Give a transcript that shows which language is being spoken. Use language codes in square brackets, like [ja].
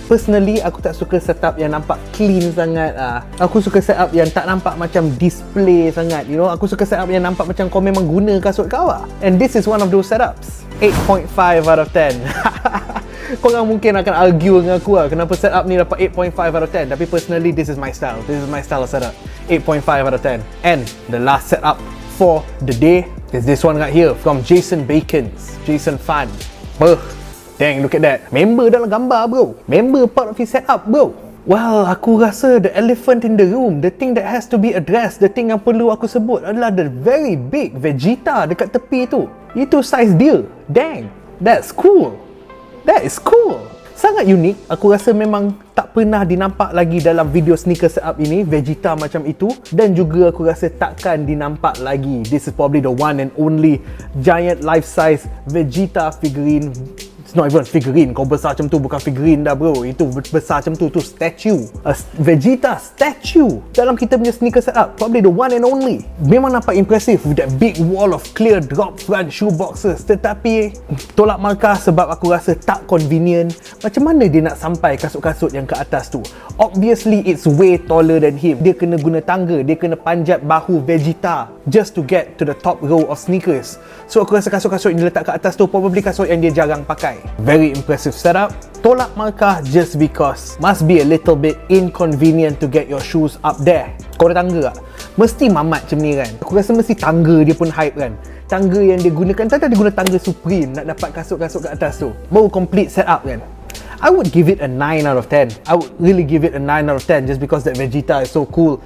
[ms] Personally, aku tak suka setup yang nampak clean sangat Aku suka setup yang tak nampak macam display sangat. You know, aku suka setup yang nampak macam kau memang guna kasut kau [en] And this is one of those setups. 8.5 out of 10. [ms] Korang mungkin akan argue dengan aku kenapa setup ni dapat 8.5 out of 10. [en] Tapi personally, this is my style. This is my style of setup. 8.5 out of 10. And the last setup for the day is this one right here from Jason Fan. Dang, look at that. [ms] Member dalam gambar, bro. Member [en] part of his setup, [ms] bro. [en] Well, aku rasa the elephant in the room, the thing that has to be addressed, the thing [ms] yang perlu aku sebut adalah [en] the very big Vegeta [ms] dekat tepi tu. Itu size dia. [en] Dang, that's cool. That is cool. [ms] Sangat unik. Aku rasa memang tak pernah dinampak lagi dalam video sneaker setup ini, Vegeta macam itu. Dan juga aku rasa takkan dinampak lagi. [en] This is probably the one and only giant life size Vegeta figurine. It's not even figurine. [ms] Kau besar macam tu bukan figurine dah, bro. Itu besar macam tu statue. A Vegeta statue dalam kita punya sneaker setup. [en] Probably the one and only. [ms] Memang nampak impressive [en] with that big wall of clear drop front shoe boxes. [ms] Tetapi tolak markah sebab aku rasa tak convenient. Macam mana dia nak sampai kasut-kasut yang ke atas tu? [en] Obviously it's way taller than him. [ms] Dia kena guna tangga. Dia kena panjat bahu Vegeta [en] just to get to the top row of sneakers. [ms] So aku rasa kasut-kasut yang dia letak kat atas tu probably kasut yang dia jarang pakai. [en] Very impressive setup. [ms] Tolak markah [en] just because must be a little bit inconvenient to get your shoes up there. [ms] Kau ada tangga tak? Mesti mamat macam ni kan? Aku rasa mesti tangga dia pun hype kan? Tangga yang dia gunakan, tak dia guna tangga Supreme nak dapat kasut-kasut kat atas tu. Baru complete setup kan? [en] I would give it a 9 out of 10. I would really give it a 9 out of 10 just because that Vegeta is so cool.